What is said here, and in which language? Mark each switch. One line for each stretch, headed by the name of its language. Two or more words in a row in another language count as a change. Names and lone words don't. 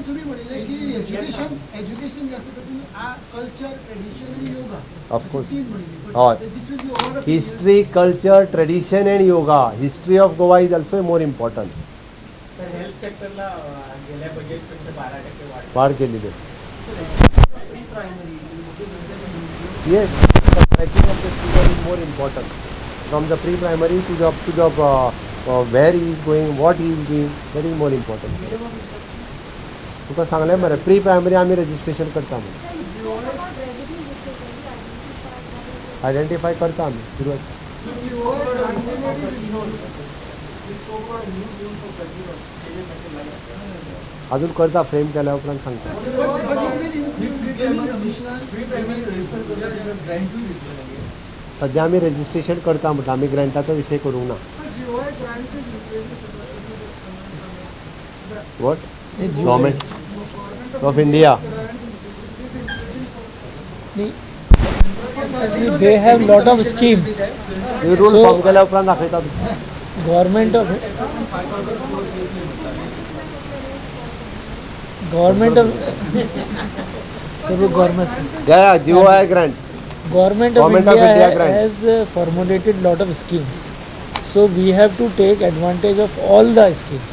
Konkani: ऑफकोर्स हय.
English: History, culture, tradition and yoga. History of Goa is also more important.
Konkani: वाढ केलेली.
English: येस. Tracking of the student is more important. From the pre-primary to the where he is going, what he is doing, that is more important.
Konkani: तुका सांगलें मरे pre-primary आमी रजिस्ट्रेशन करता म्हणून. आयडेंटिफाय करता आमी सुरू आसा. अजून करता फ्रेम केल्या उपरांत सांगता. सध्या आमी रजिस्ट्रेशन करता म्हणटा. आमी ग्रँटाचो विशय करूंक ना.
English: What Government of India they have lot of schemes. rule form
Konkani: केल्या उपरांत दाखयता.
English: Government of GOI grant. Government of India has formulated lot of schemes. So we have to take advantage of all the schemes.